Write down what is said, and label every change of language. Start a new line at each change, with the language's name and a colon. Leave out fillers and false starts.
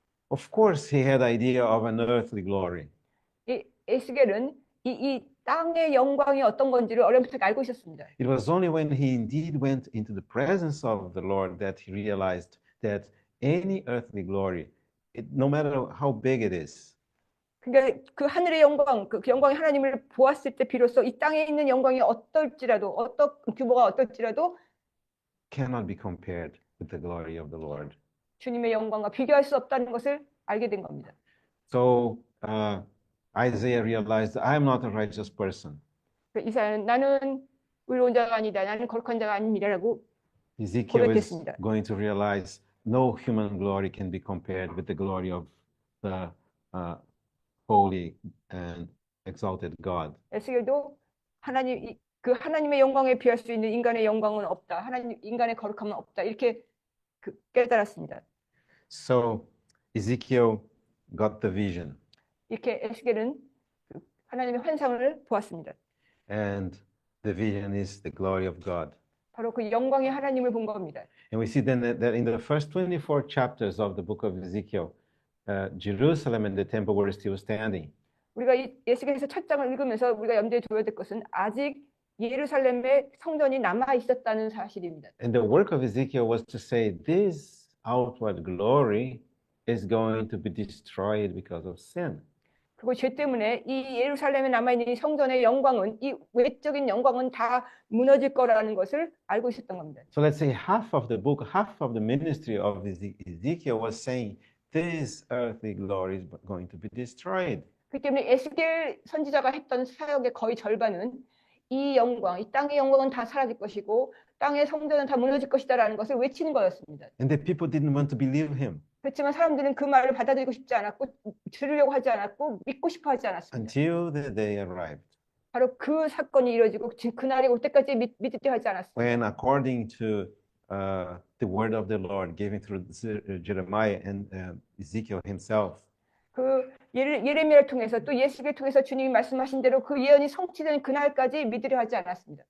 English: of course, he had idea of an earthly glory.
Korean: 이 에스겔은 이 땅의 영광이 어떤 건지를 어려부터 알고 있었습니다.
English: It was only when he indeed went into the presence of the Lord that he realized that any earthly glory, no matter how big it is,
Korean: 그러니까 그 하늘의 영광, 그 영광의 하나님을 보았을 때 비로소 이 땅에 있는 영광이 어떨지라도 어떤 규모가 어떨지라도
English: cannot be compared with the glory of the Lord.
Korean: 주님의 영광과 비교할 수 없다는 것을 알게 된 겁니다.
English: So Isaiah realized, I am not a righteous person.
Korean: 이사야는 나는 의로운 자가 아니다. 나는 거룩한 자가 아닙니다라고
English: Ezekiel is
Korean: 고백했습니다.
English: going to realize no human glory can be compared with the glory of the holy and exalted God.
Korean: 에스겔도 그 하나님의 영광에 비할 수 있는 인간의 영광은 없다. 인간의 거룩함은 없다. 이렇게 깨달았습니다.
English: So Ezekiel got the vision,
Korean: 이렇게 에스겔은 하나님의 환상을 보았습니다.
English: and the vision is the glory of God.
Korean: 바로 그 영광의 하나님을 본 겁니다.
English: And we see then that in the first 24 chapters of the book of Ezekiel, Jerusalem and the temple were still standing.
Korean: 우리가 이 에스겔서 첫 장을 읽으면서 우리가 염두에 둬야 될 것은 아직 예루살렘에 성전이 남아 있었다는 사실입니다.
English: And the work of Ezekiel was to say this outward glory is going to be destroyed because of sin.
Korean: 그리고 죄 때문에 이 예루살렘에 남아있는 이 성전의 영광은 이 외적인 영광은 다 무너질 거라는 것을 알고 있었던 겁니다.
English: So let's say half of the book, half of the ministry of Ezekiel was saying this earthly glory is going to be destroyed.
Korean: 그렇기 때문에 에스겔 선지자가 했던 사역의 거의 절반은 이 영광, 이 땅의 영광은 다 사라질 것이고 땅의 성전은 다 무너질 것이다라는 것을 외치는 거였습니다.
English: And the people didn't want to believe him
Korean: 그렇지만 사람들은 그 말을 받아들이고 싶지 않았고 들으려고 하지 않았고 믿고 싶어 하지 않았습니다.
English: until the day arrived
Korean: 바로 그 사건이 이루어지고 그날이 올 때까지 믿으려 하지 않았습니다.
English: when, according to the word of the Lord given through Jeremiah and Ezekiel himself.
Korean: 그 예레미야를 통해서 또 예수를 통해서 주님이 말씀하신 대로 그 예언이 성취된 그날까지 믿으려 하지 않았습니다.